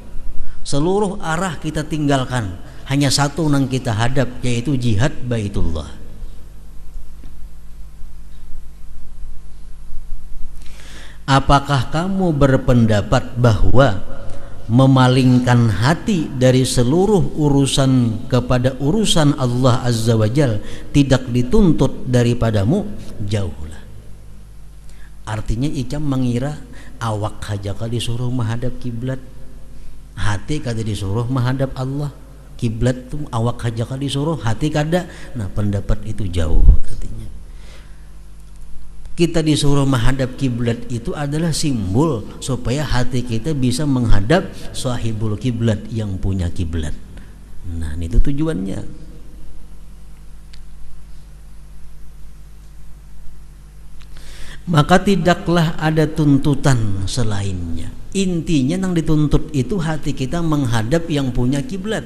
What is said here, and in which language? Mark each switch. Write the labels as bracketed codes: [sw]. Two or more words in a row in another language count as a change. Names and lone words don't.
[id] Seluruh arah kita tinggalkan, hanya satu yang kita hadap, yaitu jihad Baitullah. Apakah kamu berpendapat bahwa memalingkan hati dari seluruh urusan kepada urusan Allah [ar] عز وجل [id] tidak dituntut daripadamu? Jauhlah. [bjn] Artinya Icam mengira awak saja kalau disuruh menghadap kiblat, hati kada disuruh menghadap Allah. Kiblat tu awak saja kalau disuruh, hati kada. [id] Nah, pendapat itu jauh. Artinya kita disuruh menghadap kiblat itu adalah simbol supaya hati kita bisa menghadap [ar] صاحب القبلة, [id] yang punya kiblat. Nah, itu tujuannya. Maka tidaklah ada tuntutan selainnya. Intinya yang dituntut itu hati kita menghadap yang punya kiblat.